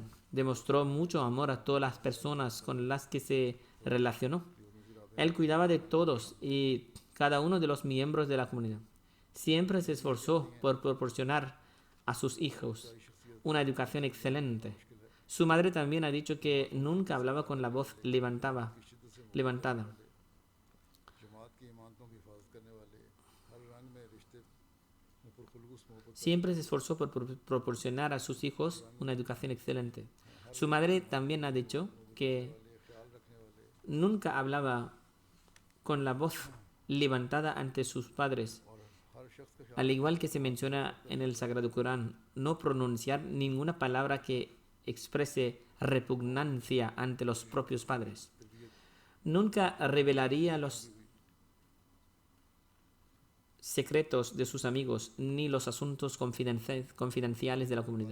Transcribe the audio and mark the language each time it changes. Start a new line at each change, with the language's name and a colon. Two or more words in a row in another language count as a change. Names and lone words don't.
Spanish: Demostró mucho amor a todas las personas con las que se relacionó. Él cuidaba de todos y cada uno de los miembros de la comunidad. Siempre se esforzó por proporcionar a sus hijos una educación excelente. Su madre también ha dicho que nunca hablaba con la voz levantada.
Urdu: جماعت کی امانتوں کی حفاظت کرنے والے ہر رنگ میں رشتے میں پرخلوص محبت
Spanish: Siempre se esforzó por proporcionar a sus hijos una educación excelente. Su madre también ha dicho que nunca hablaba con la voz levantada ante sus padres.
Urdu: ہر شخص کا
Spanish: Al igual que se menciona en el Sagrado Corán, no pronunciar ninguna palabra que exprese repugnancia ante los propios padres. Nunca revelaría los secretos de sus amigos ni los asuntos confidenciales de la comunidad.